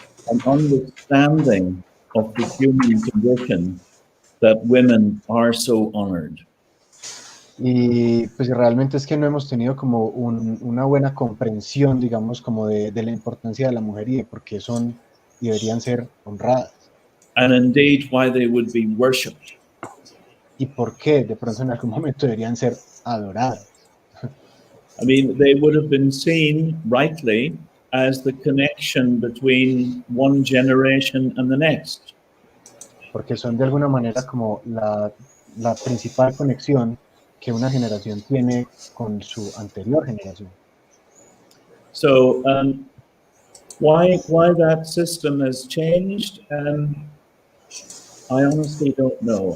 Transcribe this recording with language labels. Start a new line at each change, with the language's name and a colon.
English: an understanding of the human condition that women are so honored.
Spanish: Y pues realmente es que no hemos tenido como una buena comprensión, digamos, como de la importancia de la mujer y de por qué son y deberían ser honradas.
English: And indeed why they would be worshipped.
Spanish: Y por qué de pronto en algún momento deberían ser adoradas.
English: I mean, they would have been seen rightly as the connection between one generation and the next.
Spanish: Porque son de alguna manera como la principal conexión que una generación tiene con su anterior generación.
English: So why that system has changed, I honestly don't know.